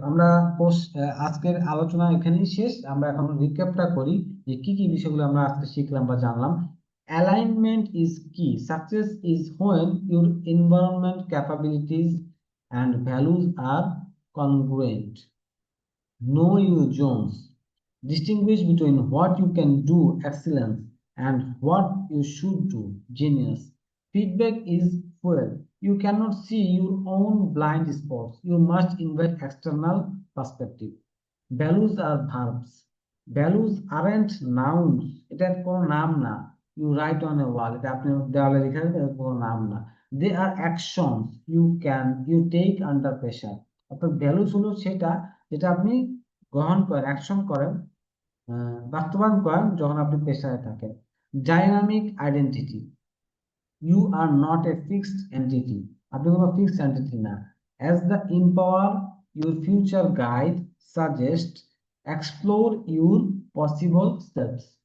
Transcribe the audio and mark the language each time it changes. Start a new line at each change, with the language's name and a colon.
Bangla: আমরা কোর্স আজকের আলোচনা এখানেই শেষ। আমরা এখন রিক্যাপটা করি যে কি কি বিষয়গুলো আমরা আজকে শিখলাম বা জানলাম।
English: Alignment is কি। Success is when your environment, capabilities and values are congruent. Know your zones. Distinguish between what you can do, excellence, and what you should do, genius. Feedback is fuel. You cannot see your own blind spots. You must invite external perspective. Values are verbs. Values aren't nouns.
Bangla: এটা কোনো নাম না।
English: You write on a wall.
Bangla: এটা আপনি দেওয়ালে লিখে দেবেন, এটা কোনো নাম না।
English: They are actions you take under pressure.
Bangla: অর্থাৎ ভ্যালুস হলো সেটা যেটা আপনি গ্রহণ করেন, অ্যাকশন করেন, বাস্তবায়ন করেন যখন আপনি পেশায় থাকেন।
English: Dynamic identity. You are not a fixed entity.
Bangla: আপনি কোনো ফিক্সড এন্টিটি না।
English: As the empower your future guide suggest, explore your possible steps.